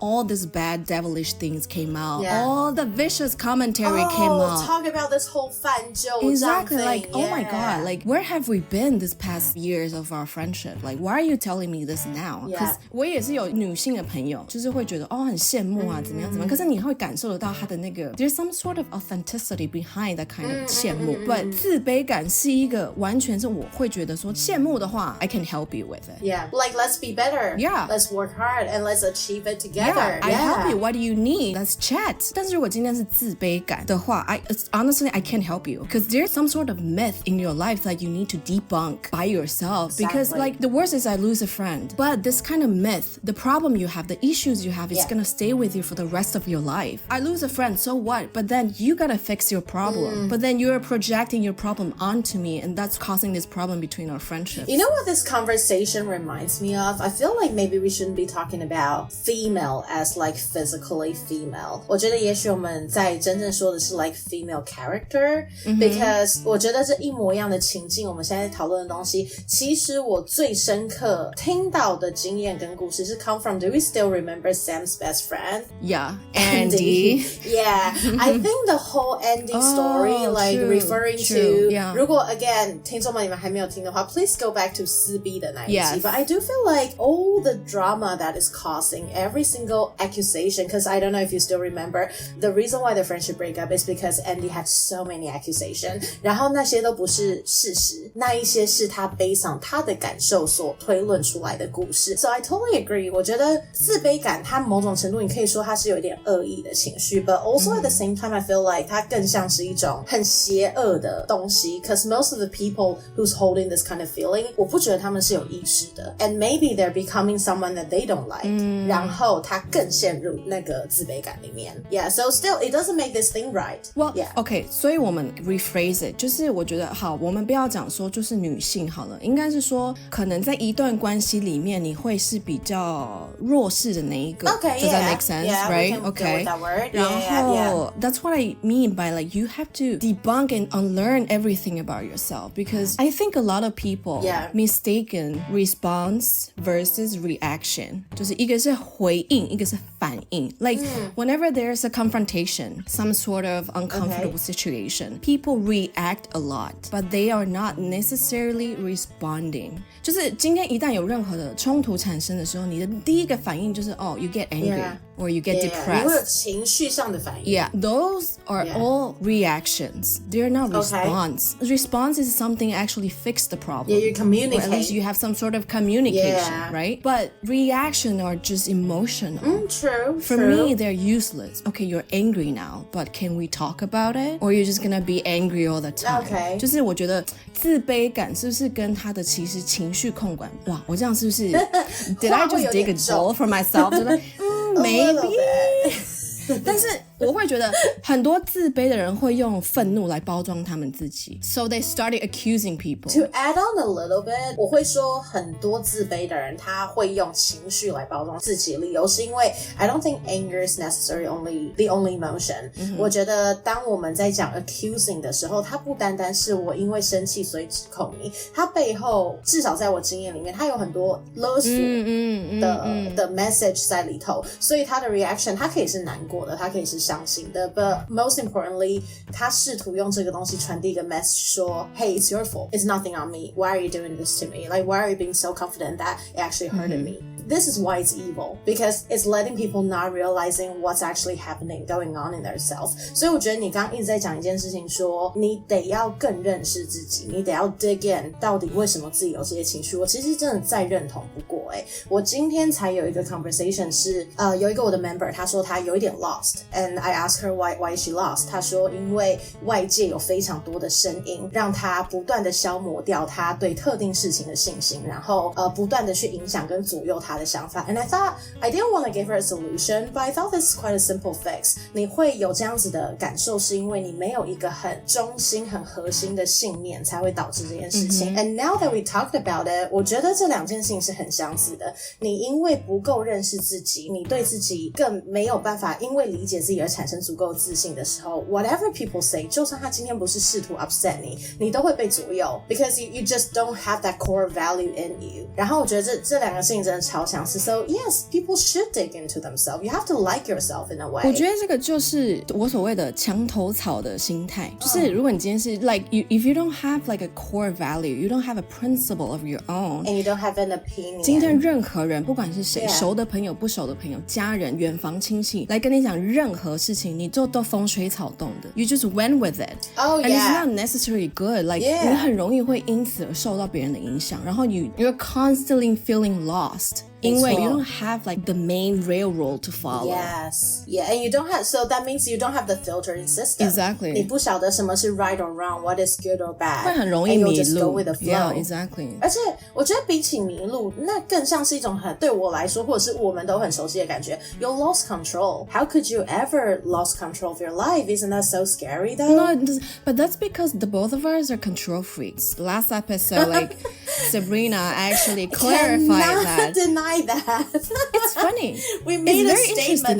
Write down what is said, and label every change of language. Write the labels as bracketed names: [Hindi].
[English] All these bad devilish things came out. All the vicious commentary came out. Talk about this whole [Chinese] 泛旧 [English] Exactly, thing. like, oh my god, like, where have we been this past years of our friendship? Like, why are you telling me this now? Because [Chinese] 我也是有女性的朋友，就是会觉得哦很羡慕啊，怎么样怎么样。可是你会感受得到他的那个 [English] there's some sort of authenticity behind that kind of [Chinese] 羡慕。 [English] But [Chinese] 自卑感是一个完全是我会觉得说羡慕的话 [English] I can help you with it. Yeah, like let's be better. Yeah. Let's work hard and let's achieve it together. Yeah, I help you. What do you need? Let's chat. [Chinese] 但是如果今天是自卑感的话 [English] honestly I can't help you because there's some sort of myth in your life that you need to debunk by yourself. Exactly. Because like the worst is I lose a friend. But this kind of myth, the problem you have, the issues you have is gonna stay with you for the rest of your life. I lose a friend, so what? But then you gotta fix your problem. But then you're projecting your problem onto me and that's causing this problem between our friendships. You know what this conversation reminds me of? I feel like maybe we shouldn't be talking about female as like physically female. [Chinese] 我觉得也许我们在真正说的是 [English] like female character, because [Chinese] 我觉得这一模一样的情境，我们现在讨论的东西，其实我最深刻听到的经验跟故事是 [English] come from, do we still remember Sam's best friend? Yeah, Andy. Yeah, I think the whole Andy story, like true, referring true, to, yeah. [Chinese] 如果 [English] again [Chinese] 听众们你们还没有听的话 [English] please go back to [Chinese] 撕逼的那一集 [English] Yes. But I do feel like all the drama that is causing every single accusation, because I don't know if you still remember, the reason why the friendship break up is because Andy had so many accusations, [Chinese] 然后那些都不是事实，那一些是他based on他的感受所推论出来的故事。 [English] So I totally agree. [Chinese] 我觉得自卑感它某种程度你可以说它是有一点恶意的情绪， [English] but also at the same time I feel like [Chinese] 它更像是一种很邪恶的东西， [English] because most of the people who's holding this kind of feeling [Chinese] 我不觉得他们是有意识的， [English] and maybe they're becoming someone that they don't like, [Chinese] 然后他更陷入那个自卑感里面。 [English] Yeah, so still it doesn't make this thing right. Well, yeah. [Chinese] OK, 所以我们 [English] rephrase it, [Chinese] 就是我觉得好，我们不要讲说就是女性好了，应该是说可能在一段关系里面你会是比较弱势的那一个。 [English] Okay, Does yeah. that make sense? Yeah, right? we can Okay. go with that word. [Chinese] 然后 [English] Yeah. that's what I mean by like you have to debunk and unlearn everything about yourself, because I think a lot of people mistaken response versus reaction, [Chinese] 就是一个是回应，一个是反应。 [English] Like whenever there's a confrontation, some sort of uncomfortable situation, people react a lot, but they are not necessarily responding. [Chinese] 就是今天一旦有任何的冲突产生的时候，你的第一个反应就是 [English] you get angry or you get depressed. [Chinese] 你会有情绪上的反应。 [English] Yeah, those are all reactions. They're not response. Response is something actually fix the problem. Yeah, you communicate. Or at least you have some sort of communication, right? But reaction are just emotional. True. For me, they're useless. Okay, you're angry now, but can we talk about it? Or you're just gonna be angry all the time? Okay. [Chinese] 就是我觉得自卑感是不是跟他的其实情绪控管？哇，我这样是不是？ [English] Did I just dig a hole for myself? Maybe. [Chinese] 但是我会觉得很多自卑的人会用愤怒来包装他们自己 [English] So they started accusing people. To add on a little bit, [Chinese] 我会说很多自卑的人他会用情绪来包装自己，理由是因为 [English] I don't think anger is necessarily the only emotion. [Chinese] 我觉得当我们在讲 accusing 的时候，它不单单是我因为生气所以指控你，它背后至少在我经验里面，它有很多勒索的 message 在里头，所以它的 reaction 它可以是难过的，它可以是伤心的 [English] but most importantly [Chinese] 他试图用这个东西传递一个 message 说 [English] hey it's your fault, it's nothing on me, why are you doing this to me, like why are you being so confident that it actually hurted me. [Chinese] This is why it's evil, because it's letting people not realizing what's actually happening, going on in their self. 所以我觉得你刚刚一直在讲一件事情说你得要更认识自己，你得要 dig in 到底为什么自己有这些情绪，我其实真的再认同不过我今天才有一个 conversation 是有一个我的 member 他说他有一点 [English] lost and I asked her why she lost. [Chinese] 他说因为外界有非常多的声音让他不断的消磨掉他对特定事情的信心，然后不断的去影响跟左右他的想法 [English] and I thought I didn't want to give her a solution but I thought this is quite a simple fix. [Chinese] 你会有这样子的感受是因为你没有一个很中心很核心的信念才会导致这件事情 [English] and now that we talked about it [Chinese] 我觉得这两件事情是很相似的，你因为不够认识自己，你对自己更没有办法因为理解自己而产生足够自信的时候 [English] whatever people say [Chinese] 就算他今天不是试图 upset 你都会被左右 [English] because you just don't have that core value in you. [Chinese] 然后我觉得这两个事情真的超相似 [English] so yes people should dig into themselves, you have to like yourself in a way. [Chinese] 我觉得这个就是我所谓的墙头草的心态，就是如果你今天是 [English] like if you don't have like a core value, you don't have a principle of your own and you don't have an opinion. [Chinese] 今天任何人不管是谁熟的朋友不熟的朋友家人远房亲戚来跟你讲任何事情你都风吹草动的 [English] you just went with it and it's not necessarily good like [Chinese] 你很容易会因此而受到别人的影响，然后 [English] you're constantly feeling lost [Chinese] 因为 [English] you don't have like the main railroad to follow. Yes. Yeah, and you don't have, so that means you don't have the filtering system. Exactly. [Chinese] 你不晓得什么是 [English] right or wrong, what is good or bad. [Chinese] 会很容易迷路 [English] And you'll just go with the flow. Yeah, exactly. [Chinese] 而且我觉得比起迷路，那更像是一种很对我来说，或者是我们都很熟悉的感觉。 [English] You lost control. How could you ever lost control of your life? Isn't that so scary though? No, but that's because the both of us are control freaks. Last episode, like Sabrina actually clarified that. Deny that. It's funny. We made it's a very statement